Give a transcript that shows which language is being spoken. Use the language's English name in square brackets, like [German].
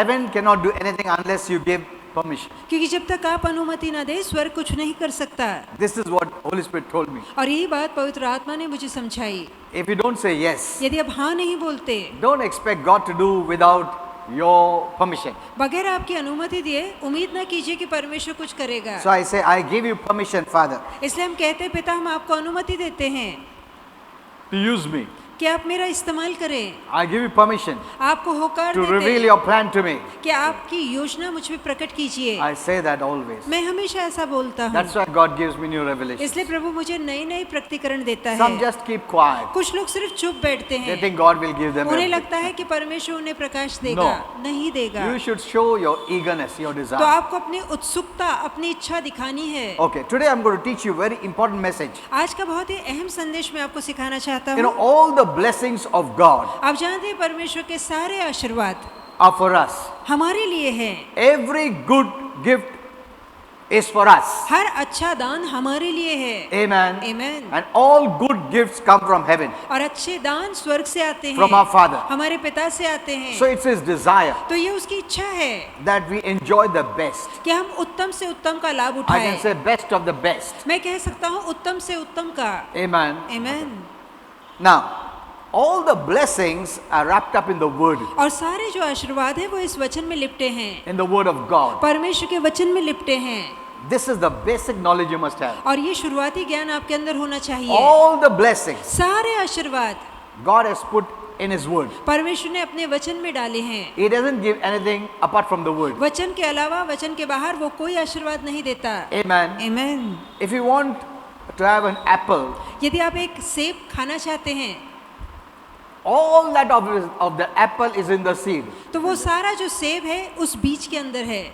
[English] heaven cannot do anything unless you give permission. [Hindi] क्योंकि जब तक आप अनुमति ना दे स्वर्ग कुछ नहीं कर सकता। [English] This is what Holy Spirit told me. [Hindi] और यही बात पवित्र आत्मा ने मुझे समझाई। [English] If you don't say yes, [Hindi] यदि आप हाँ नहीं बोलते, [English] don't expect God to do without your permission. [Hindi] बगैर आपकी अनुमति दिए उम्मीद ना कीजिए कि परमेश्वर कुछ करेगा। [English] So I say, I give you permission, Father, [Hindi] इसलिए हम कहते हैं पिता हम आपको अनुमति देते हैं [English] to use me. [Hindi] कि आप मेरा इस्तेमाल करें। [English] I give you permission [Hindi] आपको होकार [English] to [Hindi] देते [English] reveal [Hindi] हैं [English] your plan to me. [Hindi] कि आपकी योजना मुझ में प्रकट कीजिए। [English] I say that always. [Hindi] मैं हमेशा ऐसा बोलता हूँ। [English] That's why God gives me new revelations. [Hindi] इसलिए प्रभु मुझे नई नई प्रकटीकरण देता [English] Some [Hindi] है। [English] just keep quiet. [Hindi] कुछ लोग सिर्फ चुप बैठते [English] They [Hindi] हैं, [English] think God will give them [Hindi] उन्हें [English] everything. [Hindi] लगता है कि परमेश्वर उन्हें प्रकाश देगा। नहीं देगा। [English] You should show your eagerness, your [Hindi] तो [English] desire. [Hindi] आपको अपनी उत्सुकता, अपनी इच्छा दिखानी है। [English] Okay, today I'm going to teach you a very important message. [Hindi] आज का बहुत ही अहम संदेश मैं आपको सिखाना चाहता [English] You know, [Hindi] हूँ। [English] all the blessings of God [Hindi] आप जानते हैं परमेश्वर के सारे आशीर्वाद [English] are for us. [Hindi] हमारे लिए हैं। [English] Every good gift is for us. [Hindi] हर अच्छा दान हमारे लिए है। [English] Amen. Amen। And all good gifts come from heaven, [Hindi] और अच्छे दान स्वर्ग से आते हैं, [English] from our Father. [Hindi] हमारे पिता से आते हैं। [English] So it's His desire [Hindi] तो ये उसकी इच्छा है [English] that we enjoy the best. [Hindi] कि हम उत्तम से उत्तम का लाभ [English] I [Hindi] उठाएं। [English] can say best of the best. [Hindi] मैं कह सकता हूँ उत्तम से उत्तम का। [English] Amen. Amen। Now, all the blessings are wrapped up in the Word, [Hindi] और सारे जो आशीर्वाद है वो इस वचन में लिपटे हैं, [English] in the Word of God. [Hindi] परमेश्वर के वचन में लिपटे हैं। [English] This is the basic knowledge you must have. [Hindi] और ये शुरुआती ज्ञान आपके अंदर होना चाहिए। [English] All the blessings [Hindi] सारे आशीर्वाद [English] God has put in His Word. [Hindi] परमेश्वर ने अपने वचन में डाले हैं। [English] He doesn't give anything apart from the Word. [Hindi] वचन के अलावा, वचन के बाहर वो कोई आशीर्वाद नहीं देता। [English] Amen. Amen। If you want to have an apple, [Hindi] यदि आप एक सेब खाना चाहते हैं [English] all that of the apple is in the seed. [Hindi] तो वो सारा जो सेब है उस बीज के अंदर है।